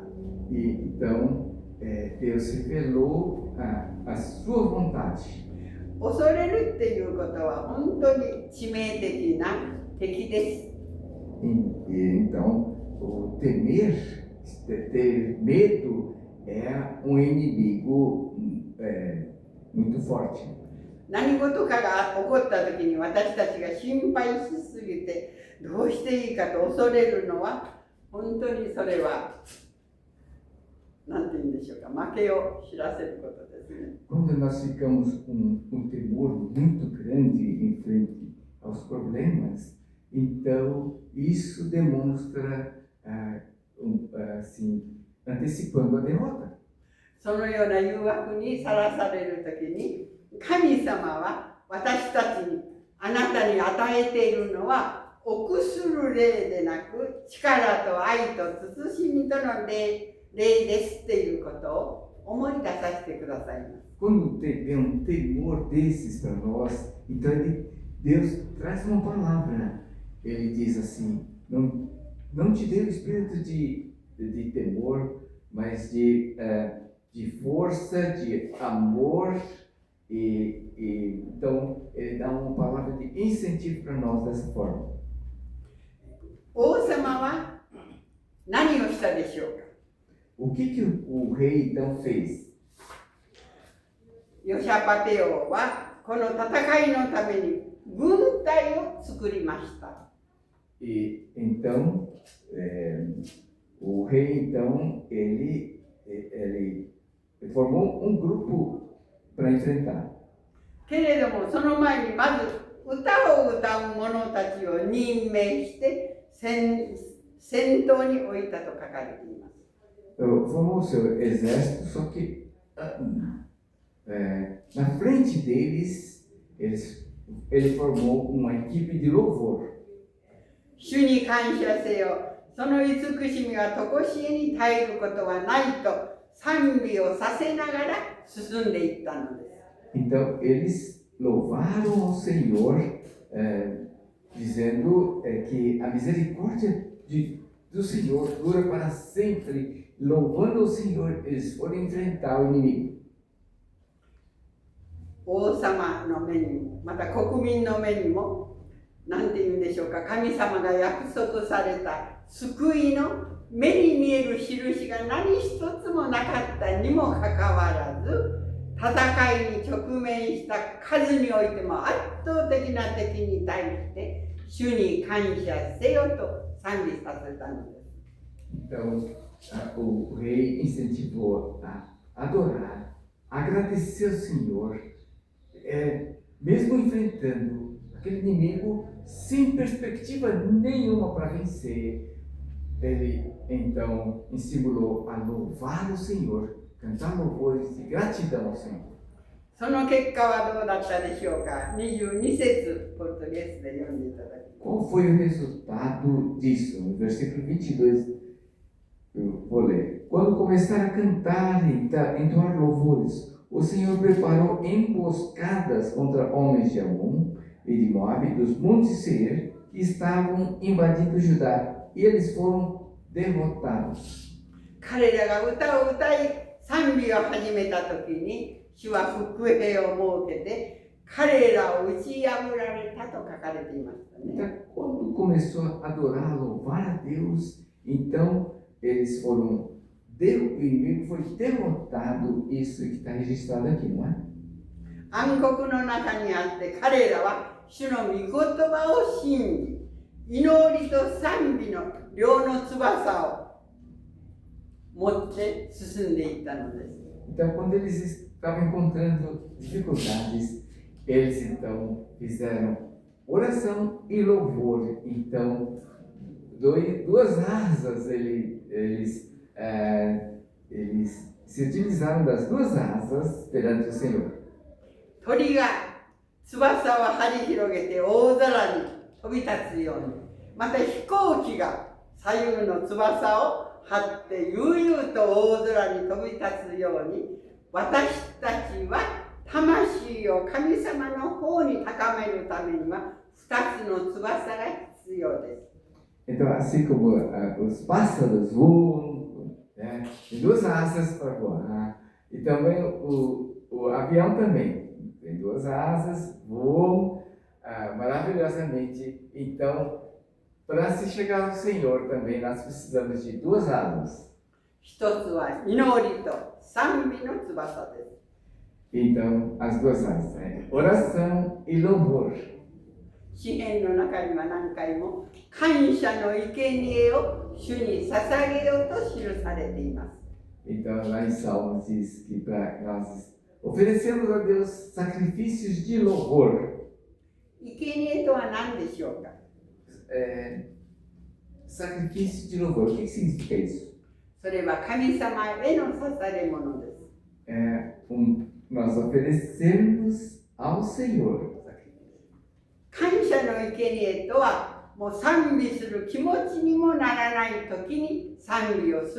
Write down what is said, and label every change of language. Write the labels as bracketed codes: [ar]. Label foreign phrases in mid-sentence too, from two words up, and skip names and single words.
[pt] E então Deus revelou a sua vontade. [ja] 恐れるっていうことは本当に致命的な敵です。 [pt] E então o ter medo é um inimigo muito forte. [ja] 何事かが起こった時に私たちが心配しすぎてどうしていいかと恐れるのは本当にそれは何て言うんでしょうか、負けを知らせることですね。 [pt] Quando nós ficamos com um temor muito grande em frente aos problemas, então isso demonstra assim, antecipando a derrota. [ja] そのような誘惑にさらされる時に神様は私たちにあなたに与えているのは臆する霊でなく力と愛と慎みとの霊ですっていうことを思い出させてくださいます。 [pt] Quando vem temor desses para nós, então Deus traz uma palavra. Ele diz assim: não te dê o espírito de temor, mas de força, de amor. Então, ele dá uma palavra de incentivo para nós dessa forma. [ja] 王様は何をしたでしょうか。 [pt] O que o rei então fez? [ja] ヨシャパテ王はこの戦いのために軍隊を作りました。 [pt] E então, o rei então, ele formou um grupo para enfrentar. [ja] けれどもその前にまず歌を歌う者たちを任命して先頭に置いたと書かれています。 [pt] Formou seu exército, só que na frente deles, ele formou uma equipe de louvor. [ja] 主に感謝せよ。その慈しみは常しえに絶えることはないと賛美をさせながら進んでいったのです。 [pt] Então, eles louvaram ao Senhor, dizendo que a misericórdia do Senhor dura para sempre. Louvando ao Senhor, eles foram enfrentar o inimigo. [ja] 王様の目にも、また国民の目にも、なんて言うんでしょうか、神様が約束された救いの目に見える印が何一つもなかったにもかかわらず、戦いに直面した数においても圧倒的な敵に対して主に感謝せよと賛美させたのです。 [pt] Então, o rei incentivou a adorar, agradecer ao Senhor, mesmo enfrentando aquele inimigo sem perspectiva nenhuma para vencer. Ele então estimulou a louvar o Senhor, cantar louvores de gratidão ao Senhor. [ja] その結果はどうだったでしょうか。22節、ポルトゲースで読んでいただきます。 [pt] Qual foi o resultado disso? No versículo 22, eu vou ler. Quando começaram a cantar e entoar louvores, o Senhor preparou emboscadas contra homens de Amon e de Moabe, dos montes de Seir, que estavam invadindo Judá, e eles foram derrotados. [ja] 彼らが歌を歌い賛美を始めた時に主は伏兵を設けて彼らを打ち破られたと書かれていましたね。 [pt] Então, quando começou a adorar, a louvar a Deus, então eles foram, o inimigo foi derrotado, isso que está registrado aqui, não é? [ja] 暗黒の中にあって彼らは主の御言葉を信じ、祈りと賛美の両の翼を持って進んでいったのです。 [pt] Então, quando eles estavam encontrando dificuldades, eles então fizeram oração e louvor. Então, duas asas eles se utilizaram das duas asas perante o Senhor. [ja] 鳥が翼を張り広げて大空に飛び立つように、また飛行機が左右の翼を張って悠々と大空に飛び立つように、私たちは魂を神様の方に高めるためには2つの翼が必要です。 [pt] Então, assim como os pássaros voam, né, tem duas asas para voar, e também o avião também tem duas asas, voam maravilhosamente. Então, para se chegar ao Senhor também, nós precisamos de duas asas. [ja] 一つは祈りと賛美の翼です。 [pt] Então, as duas asas, né? Oração e louvor. [ja] 詩篇の中には何回も感謝の生贄を主に捧げようと記されています。 [pt] Então, lá em Salmos diz que para nós oferecemos a Deus sacrifícios de louvor. [ja] 生贄とは何でしょうか。 [pt] Sacrifício de louvor, o que significa isso? [ja] それは神様への捧げ物です。 [pt] Nós oferecemos ao Senhor. [ja] 感謝の生贄とはもう賛美する気持ちにもならない時に賛美をするということです。